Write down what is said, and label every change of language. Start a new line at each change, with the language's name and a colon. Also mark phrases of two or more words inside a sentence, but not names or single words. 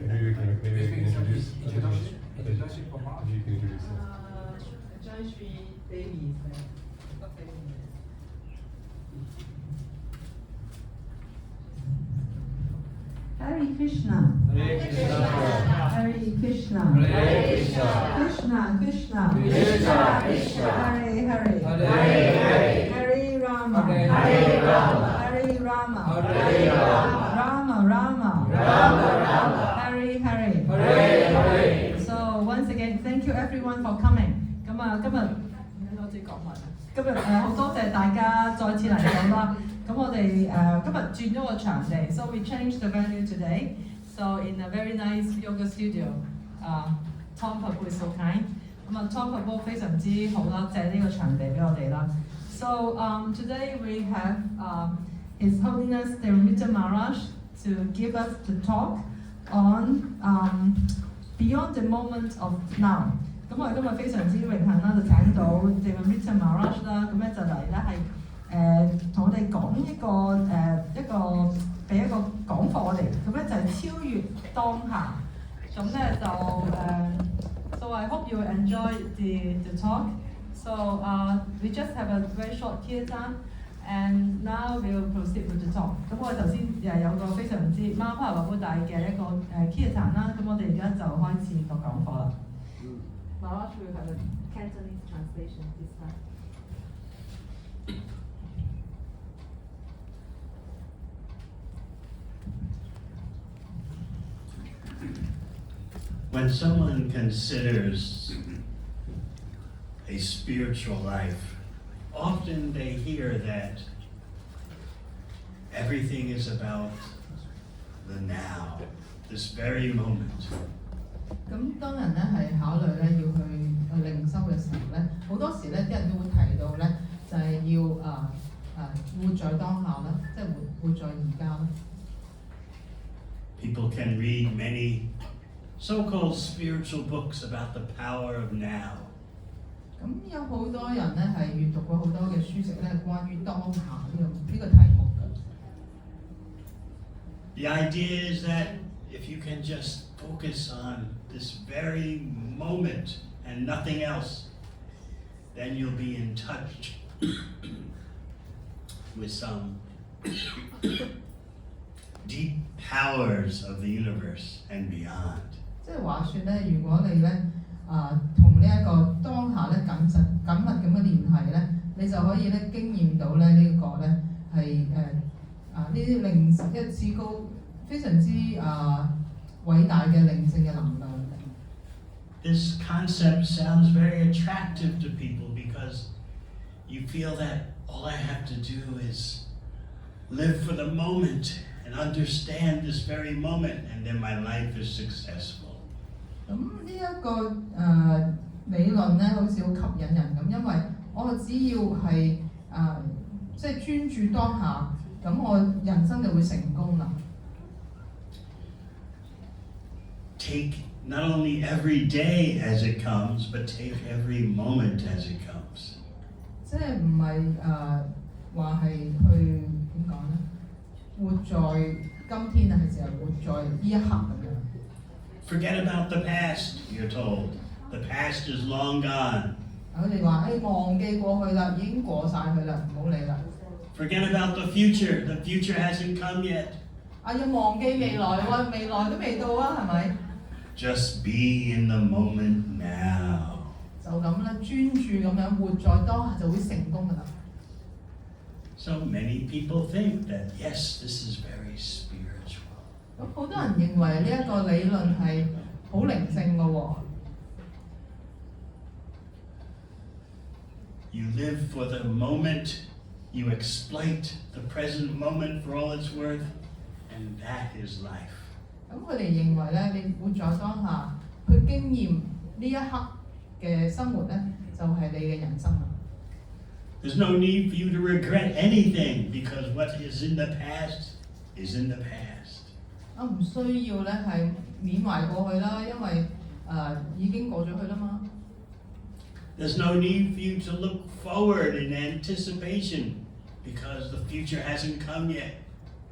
English: maybe you can introduce. Introduction for If you can introduce it.
Sanskrit: Jai Shri Devi. Hare Krishna. Hare Krishna. Hare Krishna. Hare Krishna. Krishna Krishna. Krishna Krishna. Hare Hare. Hare Hare. Hare Rama. Hare Rama. Hare Rama. Hare Rama. Rama Rama. Rama Rama. Hare Hare. Hare Hare.
English: So once again, thank you everyone for coming.
Cantonese: 今日好多謝大家再次嚟到啦。咁我哋今日轉咗個場地 ，
English: so we changed the venue today. So in a very nice yoga studio, Tom Prabhu is so kind.
Cantonese: 咁 Tom Prabhu 非常之好啦，借呢個場地俾我哋啦。
English: So today we have His Holiness Devamrita Maharaj to give us the talk on Beyond the Moment of Now.
Cantonese: 咁我哋今日非常之榮幸啦，就請到 Devamrita Maharaj 啦，咁咧就嚟咧係同我哋講一個俾一個講課我哋，咁咧就係超越當下。咁咧就
English: so I hope you enjoy the talk. So we just have a very short kirtan, and now we will proceed with the talk.
Cantonese: 咁我哋頭先有個非常之貓派華寶大嘅一個kirtan 啦，咁我哋而家就開始個講課啦。
English: Maharaj will have a Cantonese translation this time. When someone considers a spiritual life, often they hear that everything is about the now, this very moment.
Cantonese: 咁當人咧係考慮咧要去靈修嘅時候咧，好多時咧啲人都會提到咧，就係要活在當下啦，即係活在而家啦。
English: People can read many so-called spiritual books about the power of now.
Cantonese: 咁有好多人咧係閱讀過好多嘅書籍咧，關於當下呢個題目嘅。
English: The idea is that if you can just focus on this very moment and nothing else, then you'll be in touch with some deep powers of the universe and beyond.
Cantonese: 即係話説咧，如果你咧同呢一個當下咧緊密咁嘅聯繫咧，你就可以咧經驗到咧呢個咧係呢啲靈一至高非常之偉大嘅靈性嘅能量。
English: This concept sounds very attractive to people because you feel that all I have to do is live for the moment and understand this very moment, and then my life is successful.
Cantonese: 咁呢一個理論咧，好似好吸引人咁，因為我只要係即係專注當下，咁我人生就會成功啦。
English: Take not only every day as it comes, but take every moment as it comes.
Cantonese: 即係唔係話係去點講咧？活在今天啊，係就係活在呢一刻咁樣。
English: Forget about the past, you're told. The past is long gone.
Cantonese: 佢哋話忘記過去啦，已經過晒去啦，唔好理啦。
English: Forget about the future. The future hasn't come yet.
Cantonese: 要忘記未來喎，未來都未到啊，係咪？
English: Just be in the moment now.
Cantonese: 就咁啦，專注咁樣活在當下就會成功㗎啦。
English: So many people think that, yes, this is very spiritual.
Cantonese: 咁好多人認為呢一個理論係好靈性嘅喎。
English: You live for the moment, you exploit the present moment for all it's worth, and that is life.
Cantonese: 咁佢哋認為咧，你活在當下，去經驗呢一刻嘅生活咧，就係你嘅人生啦。
English: There's no need for you to regret anything because what is in the past is in the past.
Cantonese: 唔需要咧係緬懷過去啦，因為已經過咗去啦嘛。
English: There's no need for you to look forward in anticipation because the future hasn't come yet.